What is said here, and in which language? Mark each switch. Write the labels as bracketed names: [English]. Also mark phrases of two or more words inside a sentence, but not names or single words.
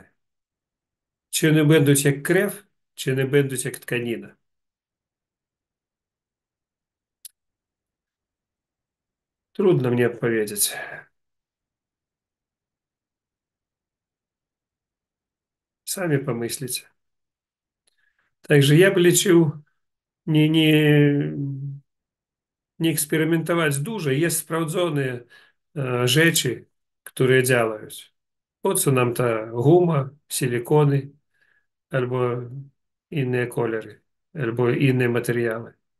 [Polish] Czy one będą jak krew, czy one będą jak tkanina. Trudno mnie powiedzieć. Sami pomyślcie. Także [Russian] я бы лечил [Polish] nie eksperymentować dużo. Jest sprawdzone rzeczy, które działają. Po co nam ta guma, silikony, albo inne kolory, albo inne materiały.